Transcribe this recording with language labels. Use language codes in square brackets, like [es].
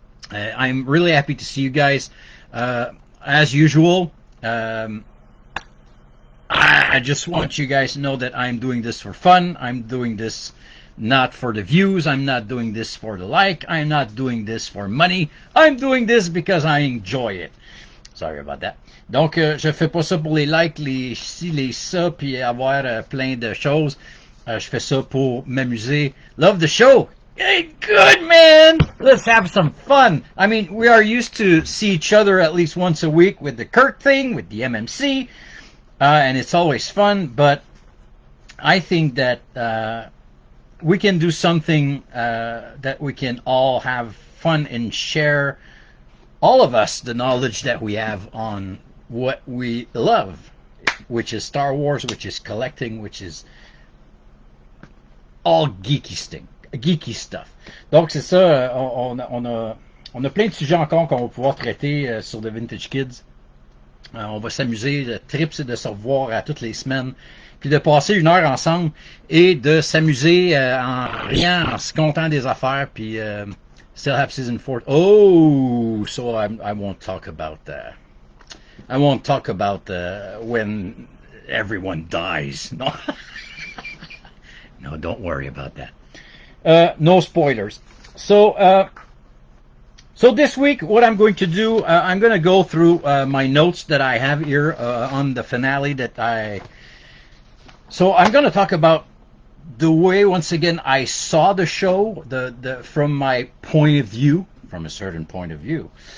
[en] I'm really happy to see you guys. As usual, I just want you guys to know that I'm doing this for fun. I'm doing this not for the views. I'm not doing this for the like. I'm not doing this for money. I'm doing this because I enjoy it. Sorry about that. [fr] Donc, je fais pas ça pour les likes, les ci, les ça, puis avoir plein de choses. Je fais ça pour m'amuser. [en] Love the show. Hey, good, man. Let's have some fun. I mean, we are used to see each other at least once a week with the Kurt thing, with the MMC, and it's always fun, but I think that we can do something that we can all have fun and share, all of us, the knowledge that we have on what we love, which is Star Wars, which is collecting, which is all geeky stuff. [fr] Donc c'est ça, on a plein de sujets encore qu'on va pouvoir traiter sur The Vintage Kids. On va s'amuser, le trip c'est de se revoir à toutes les semaines, puis de passer une heure ensemble et de s'amuser en riant, en se comptant des affaires, puis [en] still have season 4. Oh, so I won't talk about that. I won't talk about when everyone dies. No, no, don't worry about that. No spoilers. So this week, what I'm going to do, I'm going to go through my notes that I have here on the finale So I'm going to talk about the way, once again, I saw the show, from my point of view, from a certain point of view.